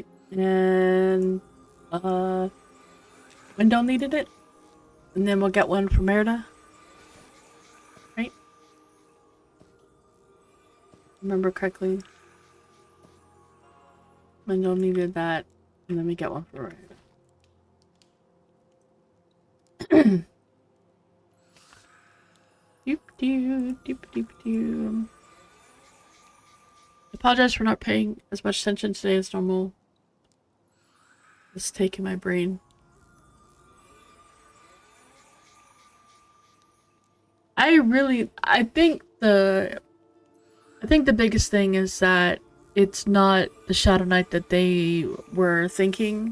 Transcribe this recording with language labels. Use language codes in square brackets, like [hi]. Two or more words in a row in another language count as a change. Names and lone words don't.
[en] And, Wendell needed it? And then we'll get one from Merida. Right? Remember correctly. Wendell needed that, and then we get one from Merida. Doop doo, doop doop doo. I apologize for not paying as much attention today as normal. It's taking my brain. I think the biggest thing is that it's not the Shadow Knight that they were thinking.